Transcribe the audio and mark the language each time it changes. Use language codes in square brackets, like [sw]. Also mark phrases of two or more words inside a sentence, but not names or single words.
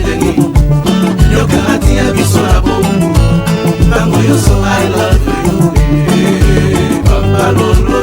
[ln] ilengi, nyoka atia biso na bomu, tango yoso [en] I love you, [ln] papa lolo